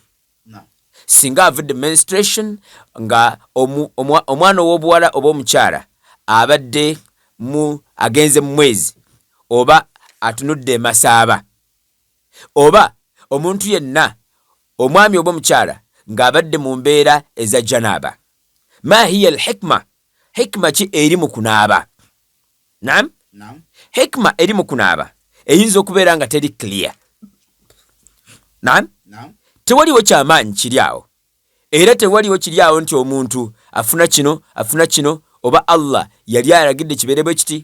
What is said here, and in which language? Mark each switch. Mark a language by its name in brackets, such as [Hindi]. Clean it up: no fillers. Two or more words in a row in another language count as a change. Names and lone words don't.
[Ganda] Singa avudde menstruation nga omwana ow'obuwala oba omukyala abadde agenze mu mwezi oba atunudde emasaaba, oba omuntu yenna omwami oba omukyala ng'abadde mu mbeera eza janaba. [Arabic] Ma hiya al-hikma? [Ganda] Hikma ki eri mu kunaaba? Naam? Hikma eri mu kunaaba eyinza okubeera nga teri clear. Naam? Tewaliwo kyamaanyi kiri awo. Era tewaliwo kiri awo nti omuntu afuna kino oba Allah yali alagidde kibeere bwe kiti.